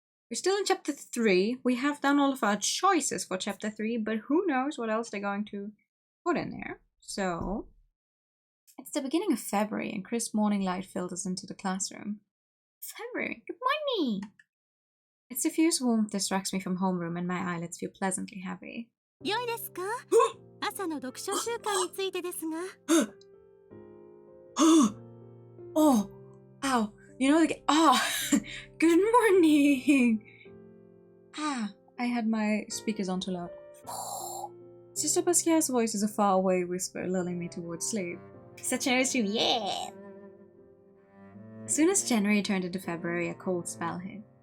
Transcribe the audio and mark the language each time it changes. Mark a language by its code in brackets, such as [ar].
[en] We're still in chapter 3. We have done all of our choices for chapter 3, but who knows what else they're going to put in there. So, it's the beginning of February, and crisp morning light filters into the classroom. February, good morning! Its diffuse warmth distracts me from homeroom, and my eyelids feel pleasantly heavy. [ja] 良いですか? 朝の読書習慣についてですが。 [en] Oh, ow, you know, like, good morning. I had my speakers on too loud. Sister Pasquia's voice is a faraway whisper, lulling me towards sleep. Such an issue, yeah! As soon as January turned into February, a cold spell hit.